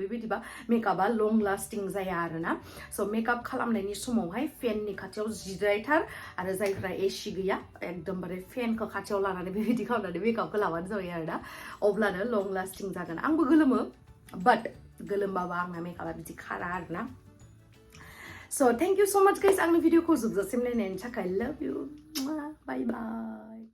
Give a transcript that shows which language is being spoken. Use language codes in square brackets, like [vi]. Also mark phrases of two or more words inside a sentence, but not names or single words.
[brx] बेबायदिबा मेकआपा [en] long lasting [brx] जाया आरोना स' मेकआप खालामनायनि समावहाय फेननि खाथियाव जिरायथार आरो जायफ्रा एसि गैया एकदमबारे फेनखौ खाथियाव लानानै बेबायदि खालामनानै मेकआपखौ लाबानो जाबाय आरोना अब्लानो [en] long lasting [brx] जागोन आंबो गोलोमो बाट गोलोमबाबो आंना मेकआपा बिदि खारा आरोना [en] So thank you so much guys [brx] आंनि भिडिअखौ जोबजासिम नायनायनि थाखाय [en] love you bye bye